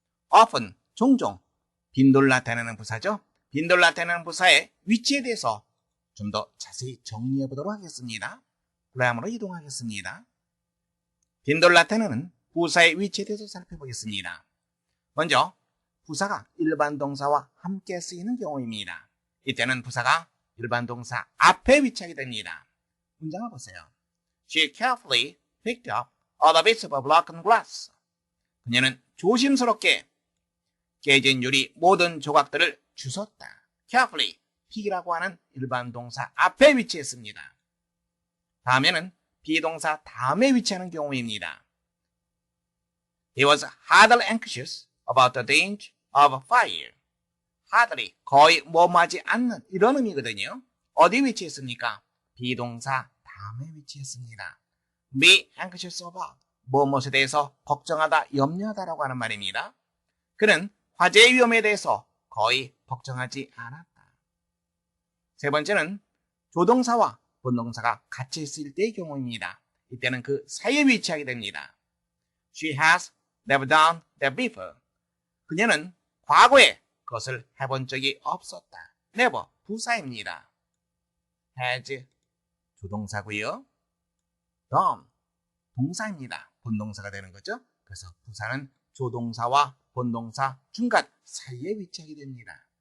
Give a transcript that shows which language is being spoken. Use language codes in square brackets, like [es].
[ko] often, 종종, 빈도를 나타내는 부사죠. 빈도를 나타내는 부사의 위치에 대해서 좀 더 자세히 정리해 보도록 하겠습니다. 그다음으로 이동하겠습니다. 빈도를 나타내는 부사의 위치에 대해서 살펴보겠습니다. 먼저 부사가 일반 동사와 함께 쓰이는 경우입니다. 이때는 부사가 일반 동사 앞에 위치하게 됩니다. 문장을 보세요. [en] She carefully picked up all the bits of broken glass. [ko] 그녀는 조심스럽게 깨진 유리 모든 조각들을 주웠다. carefully, pick이라고 하는 일반 동사 앞에 위치했습니다. 다음에는 비동사 다음에 위치하는 경우입니다. [en] He was hardly anxious about the danger of fire. [ko] hardly, 거의 뭐뭐하지 않는 이런 의미거든요. 어디 위치했습니까? 비동사 다음에 위치했습니다. [en] be anxious about, [ko] 무엇에 대해서 걱정하다, 염려하다라고 하는 말입니다. 그는 화재의 위험에 대해서 거의 걱정하지 않았다. 세 번째는 조동사와 본동사가 같이 있을 때의 경우입니다. 이때는 그 사이에 위치하게 됩니다. [en] She has never done that before. [ko] 그녀는 과거에 그것을 해본 적이 없었다. never 부사입니다. has 조동사고요. done 동사입니다. 본동사가 되는 거죠. 그래서 부사는 조동사와 본동사 중간 사이에 위치하게 됩니다.